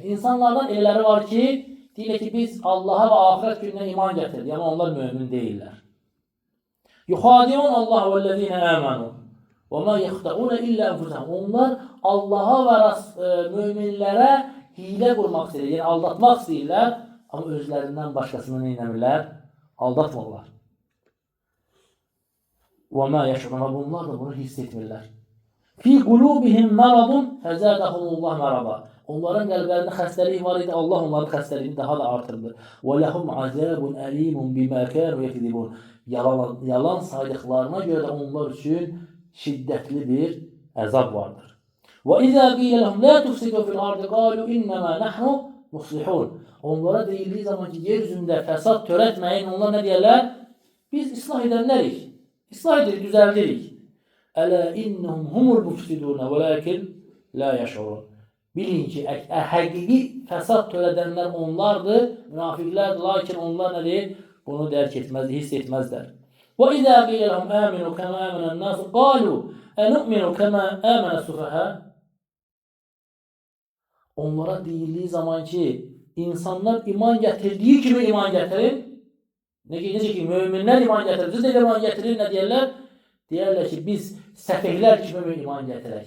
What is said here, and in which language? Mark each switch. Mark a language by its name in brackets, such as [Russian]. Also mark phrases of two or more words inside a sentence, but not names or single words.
[Azerbaijani] İnsanlardan elələri var ki, deyirlər ki, biz Allaha və axirət gününə iman gətirdik, amma onlar mömin deyillər. [Arabic] يخادعون الله والذين آمنوا وما يخدعون إلا أنفسهم. [Azerbaijani] Onlar Allaha və möminlərə hilə qurmaq istəyirlər, yəni aldatmaq istəyirlər, amma özlərindən başqasını nə etmirlər? Aldatmırlar. [Arabic] وَمَا يَشْعُرُونَ. [Azerbaijani] Bunlar da bunu hiss etmirlər. [Arabic] فِي قُلُوبِهِمْ مَرَضٌ فَزَادَهُمُ اللّٰهُ مَرَضًا. [Azerbaijani] Onların qəlblərində xəstəlik var idi, Allah onların xəstəliyini daha da artırdı. [Arabic] وَلَهُمْ عَذَابٌ أَلِيمٌ بِمَا كَانُوا يَكْذِبُونَ. [Azerbaijani] Yalan saydıqlarına görə də onlar üçün şiddətli bir əzab vardır. [Arabic] وَإِذَا قِيلَ لَهُمْ لَا تُفْسِدُوا فِي الْأَرْضِ قَالُوا إِنَّمَا نَحْنُ مُصْلِحُونَ. [Azerbaijani] Onlara deyildiyi zaman ki, yeryüzündə fəsad törətməyin, onlar nə deyirlər? Biz islah edənlərik. İslah edirik, düzəldirik. [Arabic] ألا إنهم هم المفسدون ولكن لا يشعرون. [Azerbaijani] Bilin ki, həqiqi fəsad törədənlər onlardır, münafiqlərdir, lakin onlar nədir? Bunu dərk etməzdir, hiss etməzlər. [Arabic] وإذا قيل لهم آمنوا كما آمن الناس قالوا أنؤمن كما آمن السفهاء. [Azerbaijani] Onlara deyildiyi zaman ki, insanlar iman gətirdiyi kimi iman gətirin. Necə ki, möminlər iman gətirir, siz də iman gətirir, nə deyərlər? Deyərlər ki, biz səfehlər kimi iman gətirək.